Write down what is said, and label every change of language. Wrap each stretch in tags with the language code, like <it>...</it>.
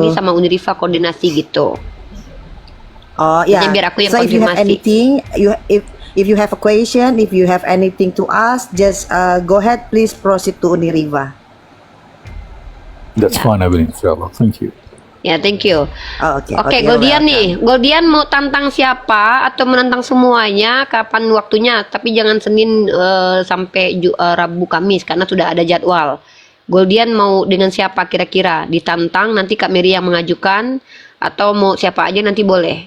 <id>ini sama Uniriva koordinasi gitu.</id> <en>Oh yeah.</en> <id>Biar aku yang</id> <en>So if you have</en> <id>konfirmasi.</id> <en>anything, if you have a question, if you have anything to ask, just go ahead, please proceed to Uniriva. That's fine, Evelyn, inshallah. Thank you. Ya, thank you.</en> <id>Oh, oke. Oke, Goldian</id> <en>welcome.</en> <id>nih. Goldian mau tantang siapa atau menantang semuanya? Kapan waktunya? Tapi jangan Senin sampai Rabu Kamis karena sudah ada jadwal. Goldian mau dengan siapa kira-kira? Ditantang nanti Kak Mary yang mengajukan atau mau siapa aja nanti boleh.</id>